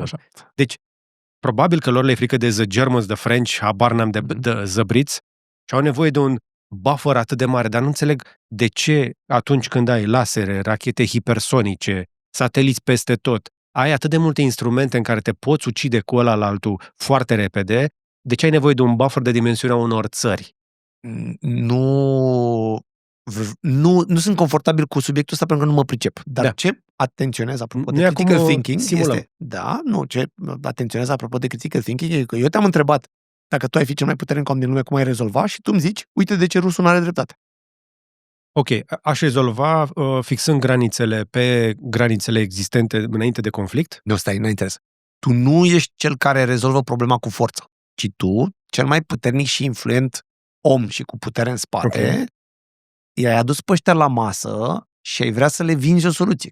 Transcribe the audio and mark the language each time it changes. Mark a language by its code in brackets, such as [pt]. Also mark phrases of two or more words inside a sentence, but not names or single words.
[ro] Deci, probabil că lor le-e frică de [en] The Germans, The French, [ro] habar n-am de [en] The Brits [ro] și au nevoie de un buffer atât de mare, dar nu înțeleg de ce atunci când ai lasere, rachete hipersonice, sateliți peste tot, ai atât de multe instrumente în care te poți ucide cu ăla la altul foarte repede, de ce ai nevoie de un buffer de dimensiunea unor țări? Nu sunt confortabil cu subiectul ăsta pentru că nu mă pricep. Dar ce atenționez apropo de [en] critical thinking [ro] este... ce atenționez apropo de [en] critical thinking [ro] e că eu te-am întrebat dacă tu ai fi cel mai puternic om din lume, cum ai rezolva și tu îmi zici, uite de ce rusul nu are dreptate. Ok, aș rezolva fixând granițele pe granițele existente înainte de conflict? Nu, stai, nu interes. Tu nu ești cel care rezolvă problema cu forță, ci tu, cel mai puternic și influent om și cu putere în spate, i-ai adus pe ăștia la masă și ai vrea să le vinzi o soluție.